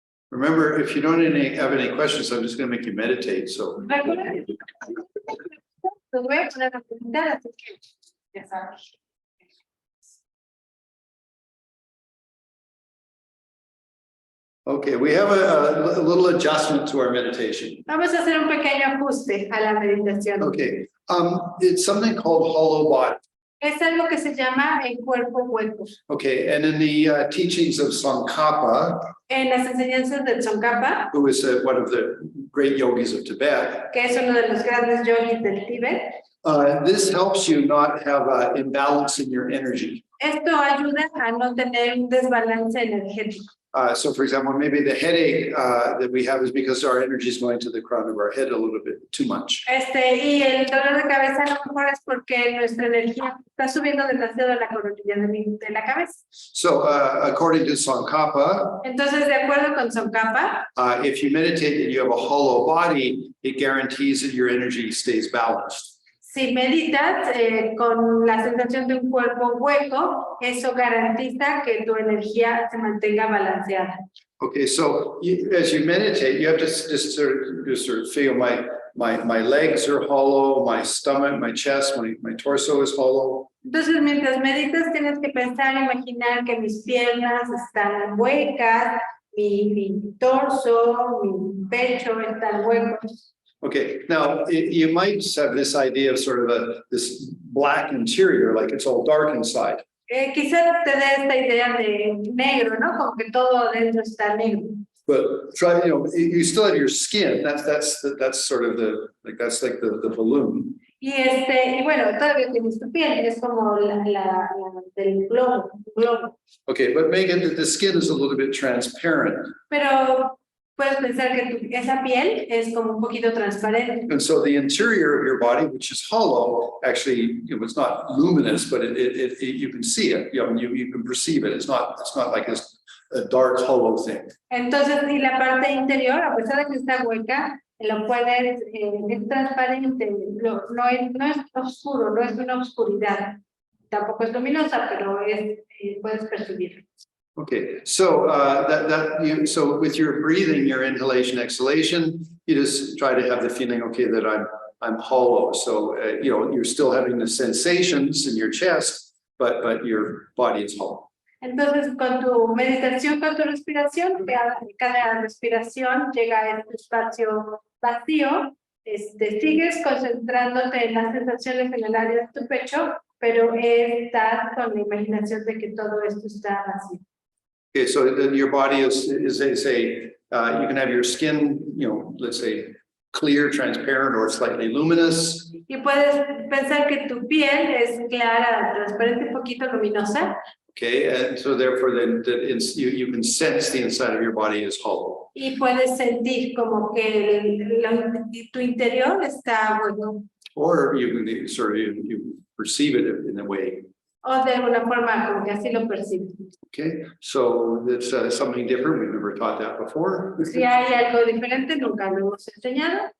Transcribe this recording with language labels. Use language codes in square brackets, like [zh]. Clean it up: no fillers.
[en] Remember, if you don't have any questions, I'm just going to make you meditate. So. [es] Recuerda que los voy a poner a preguntar, así que ya sabes. [en] Okay, we have a little adjustment to our meditation. [es] Vamos a hacer un pequeño ajuste a la meditación. [en] Okay, it's something called hollow body. [es] Es algo que se llama el cuerpo hueco. [en] Okay, and in the teachings of Tsongkhapa, [es] En las enseñanzas de Tsongkhapa, [en] who is one of the great yogis of Tibet, [es] que es uno de los grandes yogis del Tíbet, [en] this helps you not have an imbalance in your energy. [es] esto ayuda a no tener un desbalance energético. [en] So, for example, maybe the headache that we have is because our energy is going to the crown of our head a little bit too much. [es] Y el dolor de cabeza a lo mejor es porque nuestra energía está subiendo demasiado a la coronilla de la cabeza. [en] So, according to Tsongkhapa, [es] Entonces, de acuerdo con Tsongkhapa, [en] if you meditate and you have a hollow body, it guarantees that your energy stays balanced. [es] si meditas con la sensación de un cuerpo hueco, eso garantiza que tu energía se mantenga balanceada. [en] Okay, so as you meditate, you have to just sort of feel my legs are hollow, my stomach, my chest, my torso is hollow. [es] Entonces, mientras meditas, tienes que pensar, imaginar que mis piernas están huecas, mi torso, mi pecho están huecos. [en] Okay, now you might have this idea of sort of this black interior, like it's all dark inside. [es] Quizás te dé esta idea de negro, ¿no? Como que todo adentro está negro. [en] But try, you still have your skin. That's sort of that's like the balloon. [es] Y bueno, todavía tienes tu piel, es como la del globo. [en] Okay, but make it the skin is a little bit transparent. [es] Pero puedes pensar que esa piel es como un poquito transparente. [en] And so the interior of your body, which is hollow, actually, it's not luminous, but it you can see it. You can perceive it. It's not like a dark hollow thing. [es] Entonces, y la parte interior, a pesar de que está hueca, lo puedes, es transparente, no es oscuro, no es una oscuridad. Tampoco es luminosa, pero puedes percibirlo. [en] Okay, so so with your breathing, your inhalation, exhalation, you just try to have the feeling, okay, that I'm hollow. So you're still having the sensations in your chest, but your body is hollow. [es] Entonces, con tu meditación, con tu respiración, cada respiración llega a este espacio vacío, sigues concentrándote en las sensaciones en el área de tu pecho, pero estás con la imaginación de que todo esto está vacío. [en] Okay, so then your body is they say, you can have your skin, let's say clear, transparent, or slightly luminous. [es] Y puedes pensar que tu piel es clara, transparente, un poquito luminosa. [en] Okay, and so therefore then you can sense the inside of your body is hollow. [es] Y puedes sentir como que tu interior está bueno. [en] Or you can sort of you perceive it in a way. [es] O de alguna forma como que así lo percibes. [en] Okay, so that's something different. We've never taught that before. [es] Si hay algo diferente, nunca lo hemos enseñado.